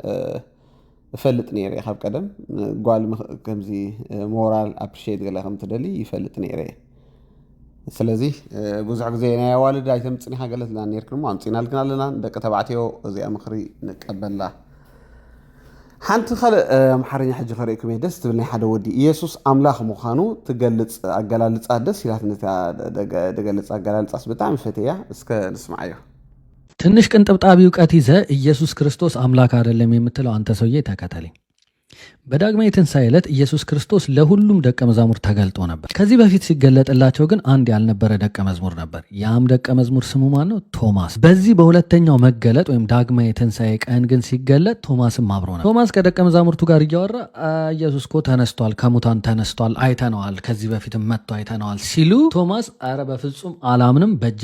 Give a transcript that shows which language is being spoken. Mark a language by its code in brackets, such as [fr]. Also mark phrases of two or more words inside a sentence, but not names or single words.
[ti] እፈልጥ ነይረ ካብ ቀደም ጓል ከምዚ [en] moral appreciate [ti] ገለ ከም ትደሊ ይፈልጥ ነይረ ስለዚ ብዙሕ ግዜ ናይ ኣዋልድ ኣይተምፅኒኻ ገለ ትላ ነርክን ሞ ኣምፂናልክን ኣለና ደቂ ተባዕትዮ እዚኣ ምክሪ ንቀበላ ሓንቲ ካልእ ኣምሓርኛ ሕጂ ክሪእኩም እየ ደስ ትብል ናይ ሓደ ወዲ ኢየሱስ ኣምላኽ ምዃኑ ትገልፅ ኣገላልፃ ደስ ኢላት ትገልፅ ኣገላልፃስ ብጣዕሚ ፈትያ እስከ ንስማዕ እዮ [am] ትንሽ ቅንጥብጣቢ እውቀት ይዘ ኢየሱስ ክርስቶስ አምላክ አይደለም የምትለው አንተ ሰውዬ ተከተለኝ በዳግማዊ ትንሣኤ ዕለት ኢየሱስ ክርስቶስ ለሁሉም ደቀ መዛሙር ተገልጦ ነበር። ከዚህ በፊት ሲገለጥላቸው ግን አንድ ያልነበረ ደቀ መዝሙር ነበር። ያም ደቀ መዝሙር ስሙ ማን ነው? ቶማስ። በዚህ በሁለተኛው መገለጥ ወይም ዳግማዊ ትንሣኤ ቀን ግን ሲገለጥ ቶማስም አብሮ ነበር። ቶማስ ከደቀ መዛሙርቱ ጋር እያወራ ኢየሱስ እኮ ተነስቷል፣ ከሙታን ተነስቷል፣ አይተነዋል፣ ከዚህ በፊትም መጥቶ አይተነዋል ሲሉ ቶማስ አረ በፍጹም አላምንም፣ በእጄ